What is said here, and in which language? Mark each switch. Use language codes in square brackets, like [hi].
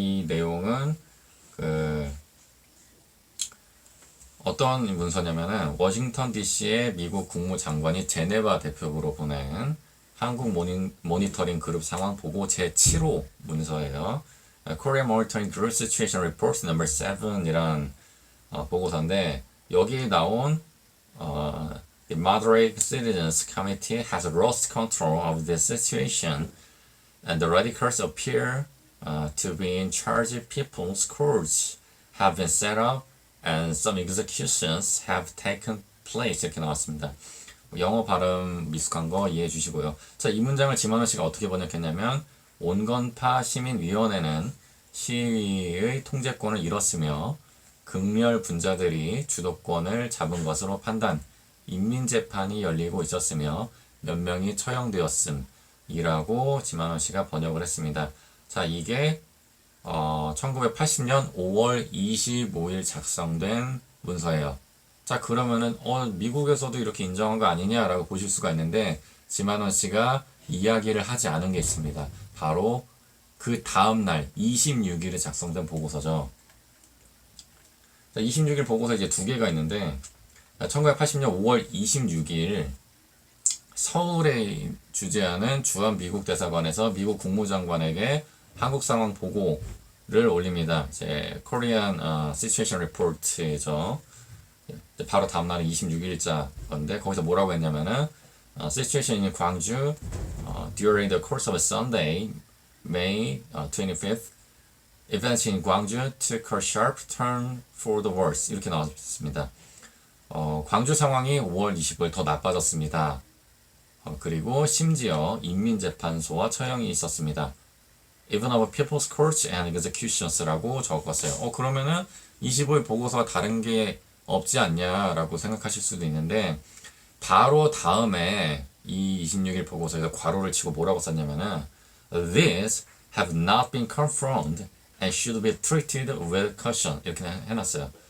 [ko] 이 내용은, 어떤 문서냐면은, 워싱턴 DC의 미국 국무장관이 제네바 대표부로 보낸 한국 모니터링 그룹 상황 보고 제7호 문서예요. [en] Korean Monitoring Group Situation Report No. 7 [ko] 이란 보고서인데, 여기에 나온 [en] The Moderate Citizens Committee has lost control of this situation and the radicals appear to be in charge. People's courts have been set up and some executions have taken place. [ko] 이렇게 나왔습니다. 영어 발음 미숙한 거 이해해 주시고요. 자, 이 문장을 지만원 씨가 어떻게 번역했냐면, 온건파 시민위원회는 시위의 통제권을 잃었으며 극렬 분자들이 주도권을 잡은 것으로 판단, 인민재판이 열리고 있었으며 몇 명이 처형되었음 이라고 지만원 씨가 번역을 했습니다. 자, 이게 1980년 5월 25일 작성된 문서예요. 자, 그러면은 미국에서도 이렇게 인정한 거 아니냐라고 보실 수가 있는데, 지만원 씨가 이야기를 하지 않은 게 있습니다. 바로 그 다음날 26일에 작성된 보고서죠. 자, 26일 보고서 이제 두 개가 있는데, 1980년 5월 26일 서울에 주재하는 주한 미국 대사관에서 미국 국무장관에게 한국 상황 보고를 올립니다. 이제 Korean Situation Report죠. 바로 다음 날은 26일자 건데, 거기서 뭐라고 했냐면은 [en] Situation in 광주 during the course of Sunday, May 25th, events in 광주 took a sharp turn for the worse. [ko] 이렇게 나왔습니다. 광주 상황이 5월 25일 더 나빠졌습니다. 그리고 심지어 인민재판소와 처형이 있었습니다. [en] Even of people's courts and executions라고 [ko] 적었어요. 그러면은 25일 보고서가 다른 게 없지 않냐라고 생각하실 수도 있는데, 바로 다음에 이 26일 보고서에서 괄호를 치고 뭐라고 썼냐면은 [en] These have not been confirmed and should be treated with caution [ko] 이렇게 해놨어요.